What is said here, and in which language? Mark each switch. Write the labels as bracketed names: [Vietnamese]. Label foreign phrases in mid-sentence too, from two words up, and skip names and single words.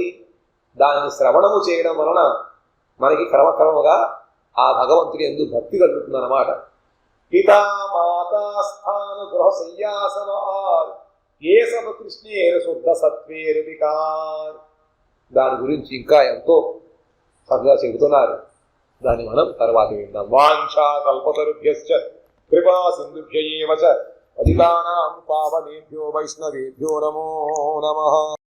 [Telugu] దాన్ని శ్రవణము చేయడం వలన మనకి క్రమక్రమముగా ఆ భగవంతుడి యందు భక్తి కలుగుతుందన్నమాట. [Bangla] পিতা মাতা স্থান গৃহ শয্যাসন আর এ সভ কৃষ্ণের শুদ্ধ সত্ত্বের বিকার. [Telugu] దాని గురించి ఇంకా ఎంతో చక్కగా చెబుతున్నారు. దాన్ని మనం తర్వాత విందాం. [Sanskrit] వాంఛా కల్పతరుభ్యశ్చ కృపా సింధుభ్య ఏవ చ పతితానాం పావనేభ్యో వైష్ణవేభ్యో నమో నమః.